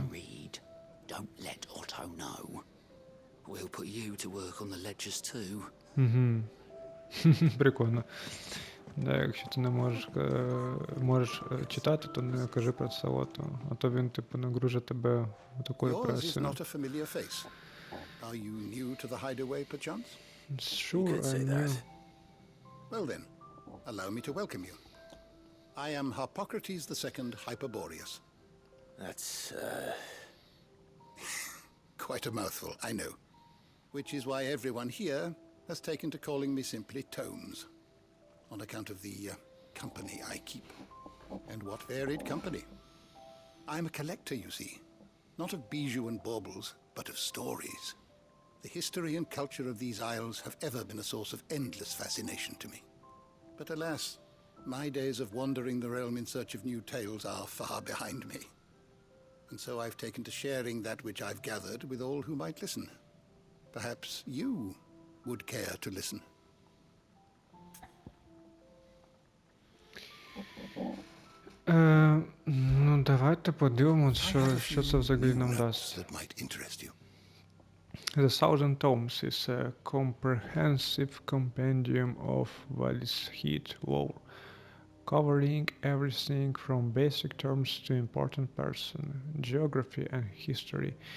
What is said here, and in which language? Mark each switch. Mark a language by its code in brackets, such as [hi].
[en] can read, don't let Otto know. We'll put you to work on the ledgers too. [uk] Угу. Прикольно. Да, якщо ти не можеш читати, то не кажи про це, а то він, типу, нагружить тебе в таку [en] Yours is [uk] репресію. [en] not a familiar face. Are you new to the hideaway, perchance? Sure, You could say I know. that. Well then, allow me to welcome you. I am Harpocrates II Hyperboreus, That's, Quite a mouthful, I know. Which is why everyone here has taken to calling me simply Tomes, on account of the company I keep. And what varied company. I'm a collector, you see. Not of bijou and baubles, but of stories. The history and culture of these isles have ever been a source of endless fascination to me. But alas, my days of wandering the realm in search of new tales are far behind me. And so I've taken to sharing that which I've gathered with all who might listen. Perhaps you would care to listen. [uk] Ну, давайте подивимось, що це взагалі нам дасть. [en] That might interest you. The Thousand Tomes is a comprehensive compendium of Walisheed lore, covering everything from basic terms to important person, geography and history.